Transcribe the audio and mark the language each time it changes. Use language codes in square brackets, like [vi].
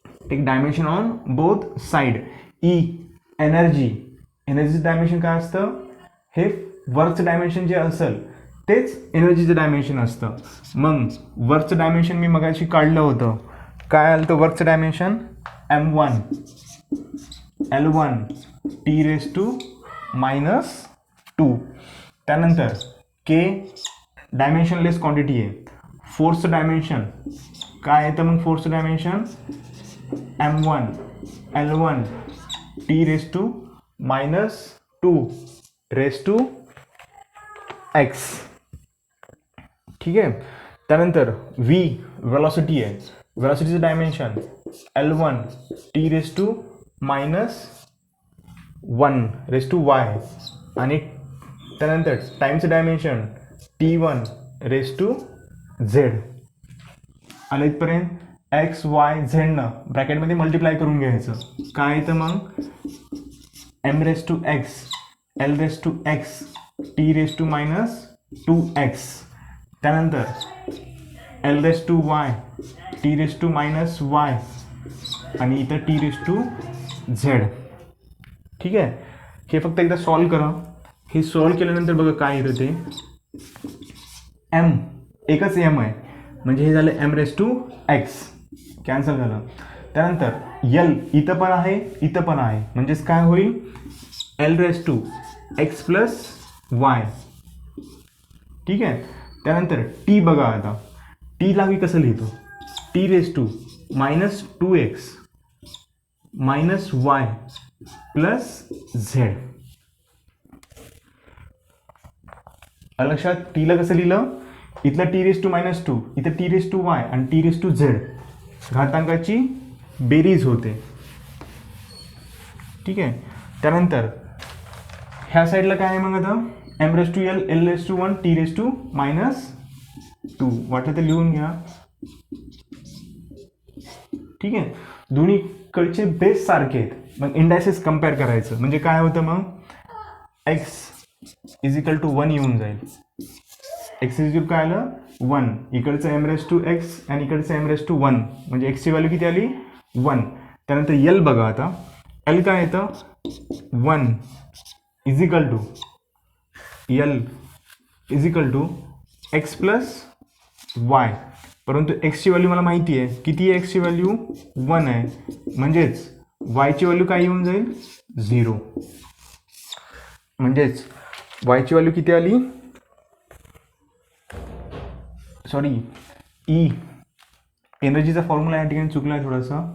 [en] Take dimension on both side. [mr] E एनर्जीचं dimension काय असतं? हे वर्कचं डायमेन्शन जे असेल तेच एनर्जीचं डायमेन्शन असतं. मग वर्कचं डायमेन्शन मी मगाशी काढलं होतं. काय आलं तर वर्कचं dimension? M1 L1 T raise to -2. त्यानंतर के डायमेन्शनलेस क्वांटिटी आहे. फोर्सचं डायमेन्शन काय आहे तर मग फोर्सचं dimension M1 L1 T raise to -2 raise to x. ठीक आहे. त्यानंतर व्ही वेलॉसिटी आहे. वेलॉसिटीचं dimension L1 T raise to -1 raise to Y आणि त्यानंतर टाईमचं dimension T1 raise to Z. आलं इथपर्यंत? एक्स वाय झेडनं ब्रॅकेटमध्ये मल्टिप्लाय करून घ्यायचं. काय तर मग M raise to x, L raise to x, T raise to -2x. त्यानंतर L raise to Y, T raise to -y आणि इथं टी रेस टू झेड. ठीक आहे. हे फक्त एकदा सॉल्व करा. हे सॉल्व केल्यानंतर बघा काय येतं ते. एम एकच एम आहे म्हणजे हे झालं M raise to x, cancel झालं. त्यानंतर यल इथं पण आहे, इथं पण आहे, म्हणजेच काय होईल? L raise to x plus y. ठीक आहे. त्यानंतर टी बघा आता. टीला मी कसं लिहितो? T raise to -2x -y plus Z. लक्षात? टीला कसं लिहिलं? इथलं टी रेस टू -2, इथं टी रेस टू वाय आणि टी रेस टू झेड घातांकाची बेरीज होते. ठीक आहे. त्यानंतर ह्या साईडला काय आहे मग आता? M raise to L, L raise to 1, T raise to -2. वाटलं तर लिहून घ्या. ठीक आहे. दोन्हीकडचे बेस सारखे आहेत. मग इंडायसेस कम्पेअर करायचं म्हणजे काय होतं मग? एक्स इज इक्वल टू 1 येऊन जाईल. एक्स इज इक्वल काय आलं? 1. इकडचं एम रेस टू एक्स आणि इकडचं एम रेस टू 1 म्हणजे एक्सची व्हॅल्यू किती आली? 1. त्यानंतर एल बघा आता. एल काय येतं? 1 is equal to L is equal to x plus y. परंतु एक्सची व्हॅल्यू मला माहिती आहे. किती आहे एक्सची व्हॅल्यू? 1 आहे. म्हणजेच वायची व्हॅल्यू काय येऊन जाईल? 0. म्हणजेच वायची व्हॅल्यू किती आली? सॉरी ई एनर्जीचा फॉर्म्युला या ठिकाणी चुकला आहे थोडासा.